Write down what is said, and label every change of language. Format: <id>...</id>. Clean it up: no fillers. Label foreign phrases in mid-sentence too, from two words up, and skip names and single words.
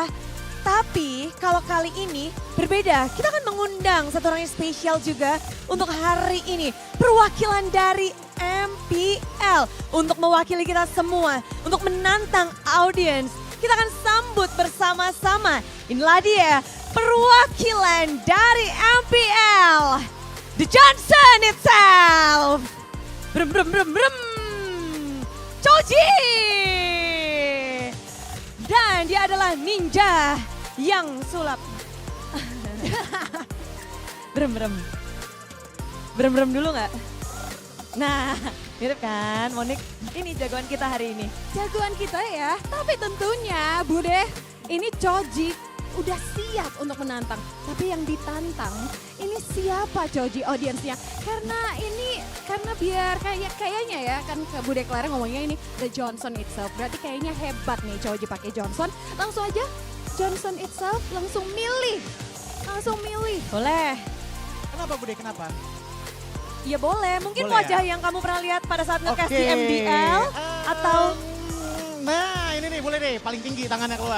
<id>Tapi kalau kali ini berbeda, kita akan mengundang satu orang yang spesial juga untuk hari ini. Perwakilan dari MPL untuk mewakili kita semua, untuk menantang audiens. Kita akan sambut bersama-sama. Inilah dia perwakilan dari MPL,</id> <en>The Johnson itself. Brum brum brum brum. Choji.</en> <id>Dan dia adalah ninja yang sulap. Brem brem. Brem brem dulu nggak? Nah, mirip kan Monik? Ini jagoan kita hari ini. Jagoan kita ya, tapi tentunya Bude, ini Choji udah siap untuk menantang. Tapi yang ditantang ini siapa Choji audiensnya? Karena biar kayaknya ya kan Bude Clara ngomongnya ini</id> <en>the Johnson itself.</en> <id>Berarti kayaknya hebat nih Choji pakai Johnson. Langsung aja Johnson itself langsung milih. Boleh. Kenapa Bude, kenapa? Ya boleh, mungkin Boleh wajah ya? yang kamu pernah lihat pada saat nge-cast di MPL atau Nah, ini nih boleh deh, paling tinggi tangannya keluar.</id>